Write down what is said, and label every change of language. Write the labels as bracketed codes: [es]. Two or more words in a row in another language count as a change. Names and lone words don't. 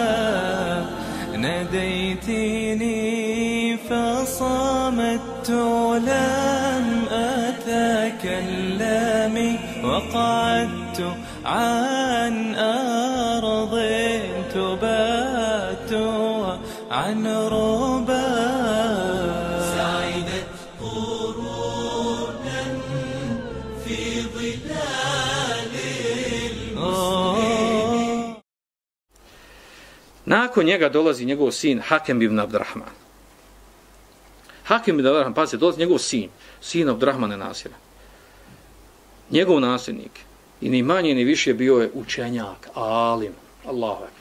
[ar] ناديتني فصمت لم أتكلم وقعدت عن أرض تبات عن ربا سعدت قرونا في ظلال المسلمين. [bs] Nakon njega dolazi njegov sin Hakem ibn Abdurrahman. Hakem ibn Abdurrahman, pazite, dolazi njegov sin Abdurrahmana Nasira. Njegov nasljednik. I ni manje ni više bio je učenjak, alim, [ar] الله أكبر.